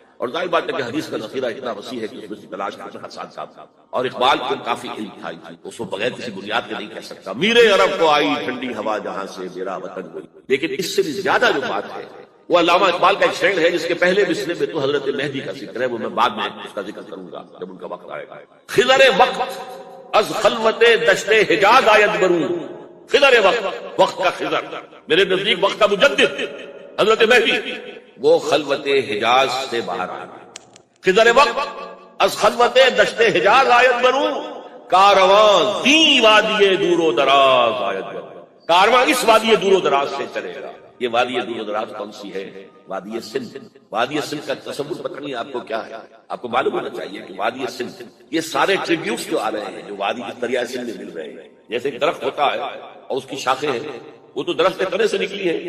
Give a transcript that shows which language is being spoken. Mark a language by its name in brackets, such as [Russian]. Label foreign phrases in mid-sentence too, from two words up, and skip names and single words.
[Urdu] اور ظاہر بات ہے کہ حدیث کا ذخیرہ اتنا وسیع ہے کہ اس میں سے تلاش کرنا ساتھ ساتھ، اور اقبال کو کافی علم تھا، اس کو بغیر کسی بنیاد کے نہیں کہہ سکتا، میرے عرب کو آئی ٹھنڈی ہوا جہاں سے، میرا وطن وہی۔ لیکن اس سے بھی زیادہ جو بات ہے وہ علامہ اقبال کا ایک شعر ہے جس کے پہلے مصرے میں تو حضرت مہدی کا ذکر ہے، وہ میں بعد میں اس کا ذکر کروں گا جب ان کا وقت آئے گا۔ [Persian] خضر وقت از خلوت دشت حجاز آید برون، [Urdu] خضر وقت کا خضر، میرے نزدیک وقت کا مجدد حضرت مہدی، وہ خلوت حجاز سے باہر آ گئے۔ [Persian] خضر وقت از خلوت دشت حجاز آید برون، کارواں دی وادی دور و دراز آید برون۔ [Urdu] کارواں اس وادی دور و دراز سے چلے گا. یہ وادی دور و دراز کون سی ہے؟ وادی سندھ. وادی سندھ کا تصور پتہ نہیں آپ کو کیا ہے. آپ کو معلوم ہونا چاہیے کہ وادی سندھ یہ سارے ٹریبیوٹس جو آ رہے ہیں جو وادی دریائے سندھ میں مل رہے ہیں، جیسے ایک درخت ہوتا ہے اور اس کی شاخیں ہیں، وہ تو درخت کے تنے سے نکلی ہے.